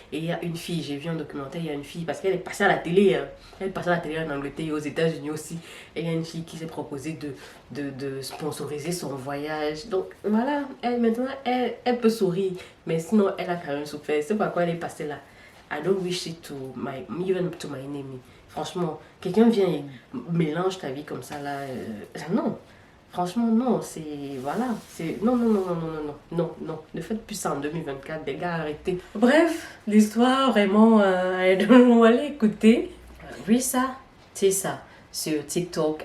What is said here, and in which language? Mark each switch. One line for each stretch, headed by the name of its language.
French: Et il y a une fille, j'ai vu un documentaire, il y a une fille, parce qu'elle est passée à la télé, hein. Elle est passée à la télé en Angleterre et aux États-Unis aussi. Et il y a une fille qui s'est proposée de sponsoriser son voyage. Donc voilà, maintenant, elle peut sourire, mais sinon, elle a quand même souffert. C'est pourquoi elle est passée là.
English: I don't wish it to even to my enemy.
French: Franchement, quelqu'un vient et mélange ta vie comme ça là. Non. Franchement, non, c'est... Voilà, c'est... Non, non, non, non, non, non, non, non, non. Ne faites plus ça en 2024, les gars, arrêtez. Bref, l'histoire, vraiment, elle doit aller écouter. Oui, ça, c'est ça. sur TikTok.